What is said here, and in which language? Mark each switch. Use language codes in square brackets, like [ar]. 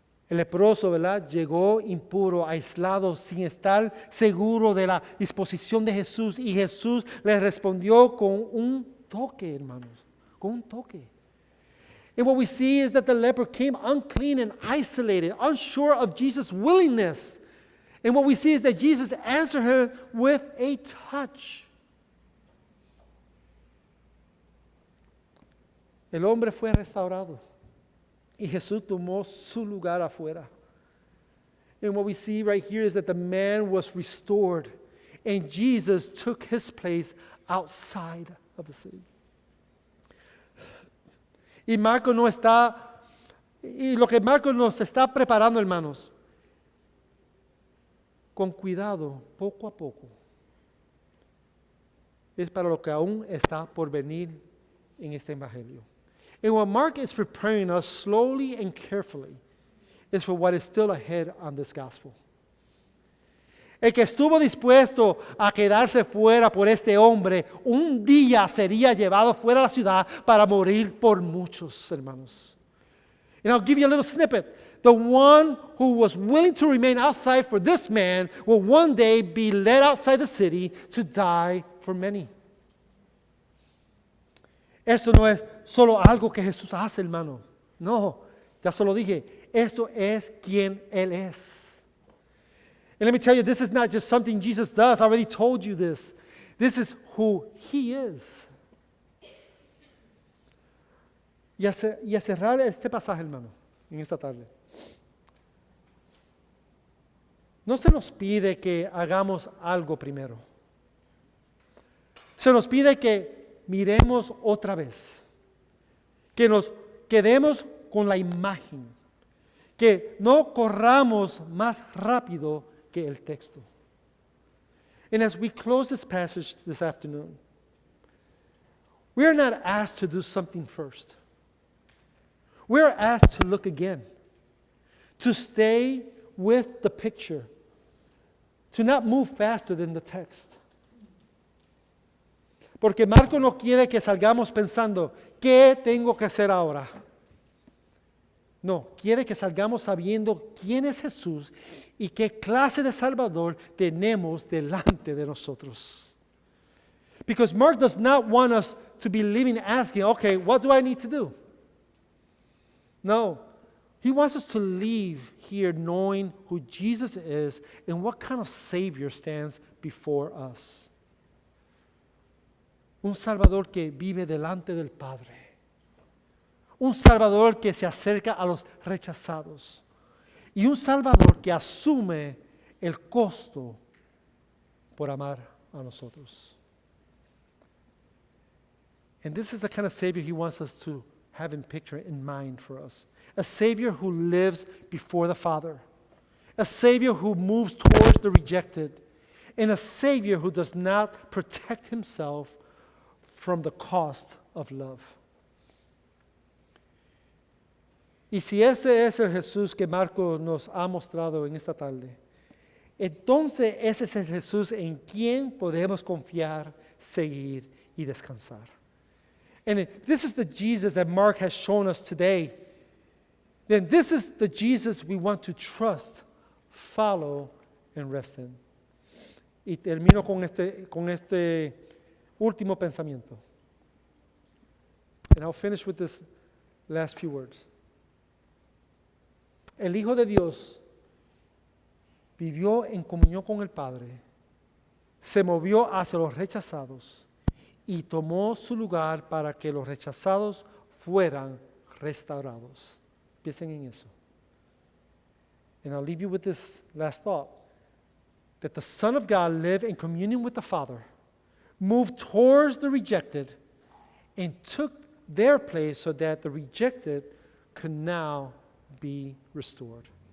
[es] El leproso, ¿verdad? Llegó impuro, aislado, sin estar seguro de la disposición de Jesús. Y Jesús le respondió con un toque, hermanos, con un toque. [en] And what we see is that the leper came unclean and isolated, unsure of Jesus' willingness. And what we see is that Jesus answered her with a touch. [es] El hombre fue restaurado. Y Jesús tomó su lugar afuera. [en] And what we see right here is that the man was restored. And Jesus took his place outside of the city. [es] Y Marcos no está, y lo que Marcos nos está preparando, hermanos, con cuidado, poco a poco, es para lo que aún está por venir en este evangelio. [en] And what Mark is preparing us slowly and carefully is for what is still ahead on this gospel. [es] El que estuvo dispuesto a quedarse fuera por este hombre, un día sería llevado fuera de la ciudad para morir por muchos, hermanos. [en] And I'll give you a little snippet. The one who was willing to remain outside for this man will one day be led outside the city to die for many. [es] Esto no es solo algo que Jesús hace, hermano. No, ya se lo dije. Esto es quien Él es. [en] And let me tell you, this is not just something Jesus does. I already told you this. This is who He is. [es] Y a cerrar este pasaje, hermano, en esta tarde. No se nos pide que hagamos algo primero. Se nos pide que miremos otra vez, que nos quedemos con la imagen, que no corramos más rápido que el texto. [en] And as we close this passage this afternoon, we are not asked to do something first. We are asked to look again, to stay with the picture, to not move faster than the text. [es] Porque Marco no quiere que salgamos pensando, ¿qué tengo que hacer ahora? No, quiere que salgamos sabiendo quién es Jesús y qué clase de Salvador tenemos delante de nosotros. [en] Because Mark does not want us to be living asking, okay, what do I need to do? No, he wants us to leave here knowing who Jesus is and what kind of Savior stands before us. [es] Un Salvador que vive delante del Padre. Un Salvador que se acerca a los rechazados. Y un Salvador que asume el costo por amar a nosotros. [en] And this is the kind of Savior He wants us to have in picture, in mind for us. A Savior who lives before the Father. A Savior who moves towards the rejected. And a Savior who does not protect Himself from the cost of love. [es] Y si ese es el Jesús que Marcos nos ha mostrado en esta tarde, entonces ese es el Jesús en quien podemos confiar, seguir y descansar. [en] And if this is the Jesus that Mark has shown us today, then this is the Jesus we want to trust, follow, and rest in. [es] Y termino con este último pensamiento. [en] And I'll finish with this last few words. [es] El Hijo de Dios vivió en comunión con el Padre, se movió hacia los rechazados y tomó su lugar para que los rechazados fueran restaurados. Piensen en eso. [en] And I'll leave you with this last thought, that the Son of God lived in communion with the Father, moved towards the rejected, and took their place so that the rejected could now be restored.